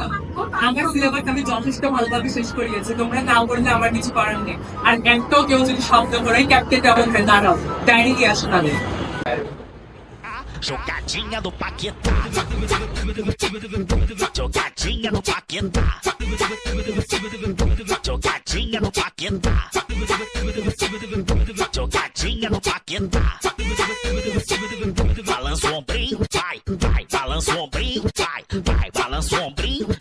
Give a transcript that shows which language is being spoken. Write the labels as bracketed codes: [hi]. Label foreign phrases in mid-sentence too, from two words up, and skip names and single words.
[bn] আমার সিলেবাস আমি যথেষ্ট ভালোভাবে শেষ করিয়েছি, তোমরা না করলে আমার কিছু করার নেই। আর একটাও কেউ যদি শব্দ করে ক্যাপ্টেন ডাবল হয়ে দাঁড়াও, ডায়েরি নিয়ে আসো তাদের। [pt] Jogadinha do Paquetá. Jogadinha do Paquetá. Jogadinha do Paquetá. Jogadinha do Paquetá. Balança o ombrinho, vai, vai, balança o ombrinho, vai, vai, balança o ombrinho.